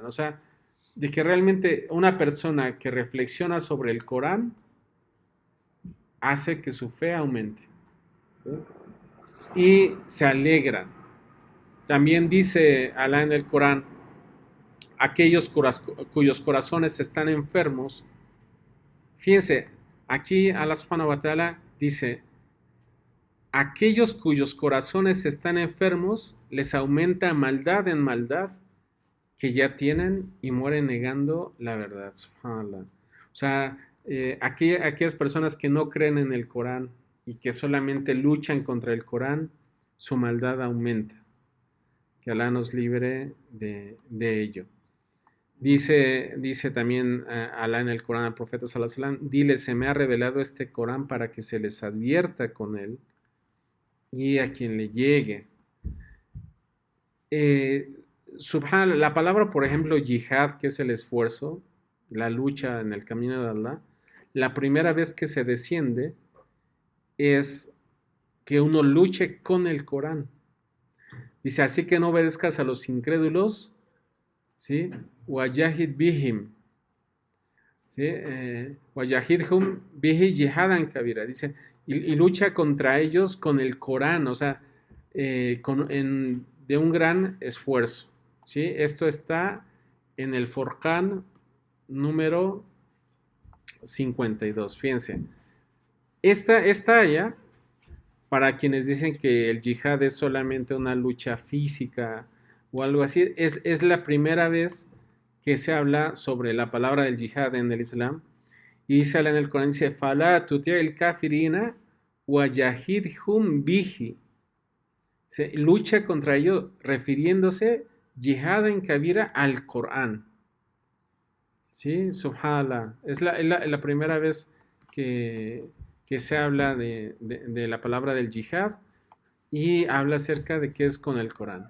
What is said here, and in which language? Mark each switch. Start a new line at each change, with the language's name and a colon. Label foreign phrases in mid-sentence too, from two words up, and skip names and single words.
Spanish: O sea, de que realmente una persona que reflexiona sobre el Corán hace que su fe aumente, ¿sí? Y se alegran. También dice Allah en el Corán, aquellos cuyos corazones están enfermos. Fíjense, aquí
Arabic: الله سبحانه وتعالى
Spanish: dice, aquellos cuyos corazones están enfermos les aumenta maldad en maldad que ya tienen y mueren negando la verdad.
Arabic: سبحان الله.
Spanish: O sea, aquellas personas que no creen en el Corán y que solamente luchan contra el Corán, su maldad aumenta. Que Allah nos libre de ello. Dice también Allah en el Corán al profeta
Arabic: صلى الله عليه وسلم,
Spanish: dile, se me ha revelado este Corán para que se les advierta con él y a quien le llegue.
Arabic: سبحان الله,
Spanish: la palabra, por ejemplo, yihad, que es el esfuerzo, la lucha en el camino de Allah, la primera vez que se desciende es que uno luche con el Corán. Dice, así que no obedezcas a los incrédulos, ¿sí?
Arabic: وجاهد بهم, ¿sí? وجاهدهم به جهادا كبيرا.
Spanish: Dice, y lucha contra ellos con el Corán, o sea, de un gran esfuerzo, ¿sí? Esto está en el Forqán número 52. Fíjense, esta aya, para quienes dicen que el yihad es solamente una lucha física o algo así, es la primera vez que se habla sobre la palabra del yihad en el Islam. Y sale en el Corán, dice,
Arabic: فلا تطع الكافرين وجاهدهم به.
Spanish: Se lucha contra ellos refiriéndose yihad en kabira al Corán.
Arabic: ¿Sí? سبحان الله.
Spanish: Es la primera vez que se habla de la palabra del yihad y habla acerca de qué es con el Corán.